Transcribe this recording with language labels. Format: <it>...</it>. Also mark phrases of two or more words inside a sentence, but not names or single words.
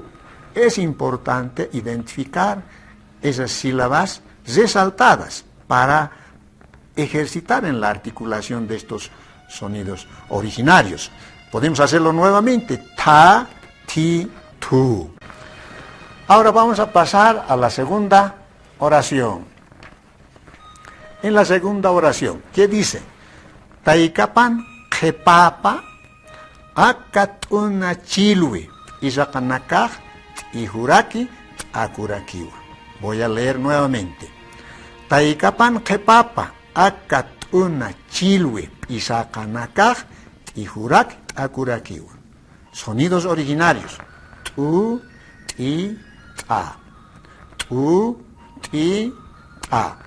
<es>Es importante identificar esas sílabas resaltadas para ejercitar en la articulación de estos sonidos originarios. Podemos hacerlo nuevamente, ta, ti, tu. Ahora vamos a pasar a la segunda oración. En la segunda oración, ¿qué dice?</es> <ay>Taikapan qhepapa akatuna chilwi isakanakaj ihuraki akurakiwa.</ay> <es>Voy a leer nuevamente.</es> <ay>Taikapan qhepapa akatuna chilwi isakanakaj ihuraki akurakiwa.</ay> <es>Sonidos originarios. Tu, ti, ta. Tu, ti, ta.</es>